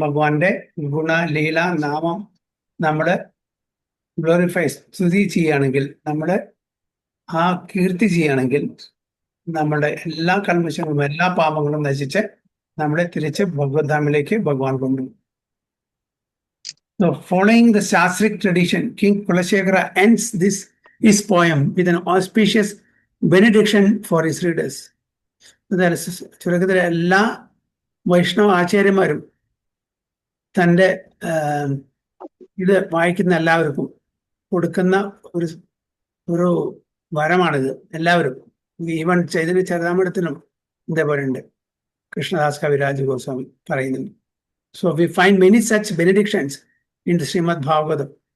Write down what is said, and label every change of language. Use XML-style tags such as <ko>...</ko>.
<ml>ഭഗവാന്റെ ഗുണ, ലീല, നാമം നമ്മൾ ഗ്ലോറിഫൈ, സ്തുതി ചെയ്യുകയാണെങ്കിൽ, നമ്മൾ ആ കീർത്തി ചെയ്യുകയാണെങ്കിൽ, നമ്മുടെ എല്ലാ കൽമശങ്ങളും എല്ലാ പാപങ്ങളും നശിച്ച് നമ്മളെ തിരിച്ച് ഭഗവത്ധാമിലേക്ക് ഭഗവാൻ കൊണ്ടുപോകും.</ml> <en>So, following the Shastric tradition, King Kulashekara ends his poem with an auspicious benediction for his readers.</en> <ml>ചുരുക്കത്തിലെ എല്ലാ വൈഷ്ണവ ആചാര്യന്മാരും തൻ്റെ ഇത് വായിക്കുന്ന എല്ലാവർക്കും കൊടുക്കുന്ന ഒരു വരമാണിത്. എല്ലാവരും, ഈവൻ ചൈതന്യ ചരിതാമൃതത്തിലും ഇതേപോലെ ഉണ്ട്. കൃഷ്ണദാസ് കവിരാജ് ഗോസ്വാമി പറയുന്നുണ്ട്.</ml> <en>So we find many such benedictions in the Srimad Bhagavatam.</en>